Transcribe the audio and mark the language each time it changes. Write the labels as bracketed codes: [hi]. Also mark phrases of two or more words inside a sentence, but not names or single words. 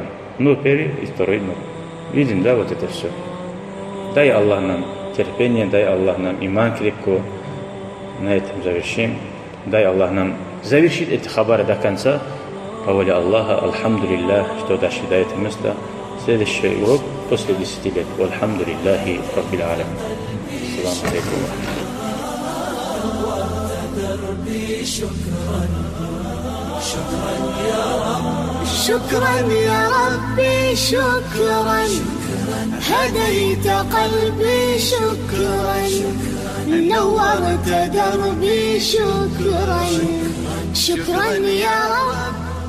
[ru] Нур первый и второй нур. Видим, да, вот это все. Дай Аллах нам терпение, дай Аллах нам иман крепко. На этом завершим. Дай Аллах нам завершить эти хабары до конца. По воле Аллаха, альхамдулиллах, что дошли до этого места. Следующий урок после 10 лет. [ar] الحمد لله رب العالمين. السلام عليكم. شكرا يا ربي شكرا هديت قلبي شكرا نورت دربي شكرا شكرا يا رب